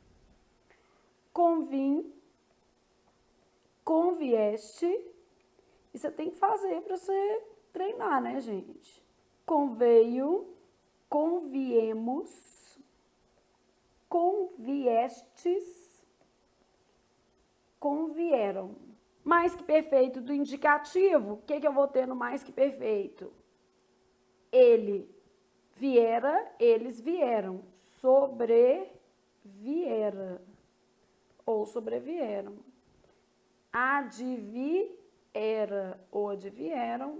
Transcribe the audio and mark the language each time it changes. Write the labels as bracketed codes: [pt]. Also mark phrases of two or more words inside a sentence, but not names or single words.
[pt] Convim, convieste, e você tem que fazer para você treinar, né, gente? Conveio, conviemos, conviestes, convieram. Mais que perfeito do indicativo, o que eu vou ter no mais que perfeito? Ele viera, eles vieram. Sobreviera ou sobrevieram. Adviera ou advieram.